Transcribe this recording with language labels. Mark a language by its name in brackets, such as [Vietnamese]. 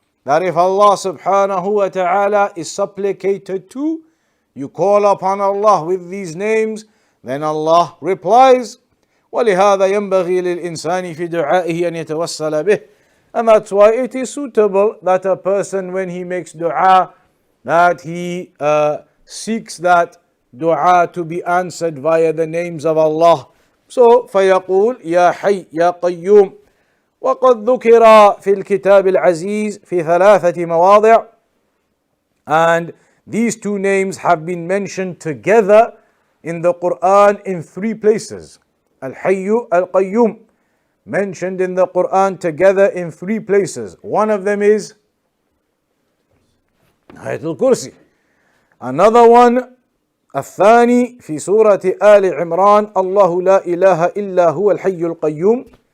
[English] That if Allah subhanahu wa ta'ala is supplicated to, you call upon Allah with these names, then Allah replies. [Arabic] وَلِهَذَا يَنْبَغِي لِلْإِنسَانِ فِي دُعَائِهِ أَنْ يَتَوَسَّلَ بِهِ. [English] And that's why it is suitable that a person, when he makes dua, that he seeks that dua to be answered via the names of Allah. [Arabic] So, فَيَقُولْ يَا حَيّْ يَا قَيُّومُ. وَقَدْ ذُكِرَ فِي الْكِتَابِ الْعَزِيزِ فِي ثَلَاثَةِ مَوَاضِعٍ. [English] And these two names have been mentioned together in the Quran in 3 places. Al-Hayyu, Al-Qayyum, mentioned in the Quran together in 3 places. One of them is Ayatul Kursi. Another one, [Arabic] الثاني في سورة آل عمران الله لا إله إلا هو الحي القيوم.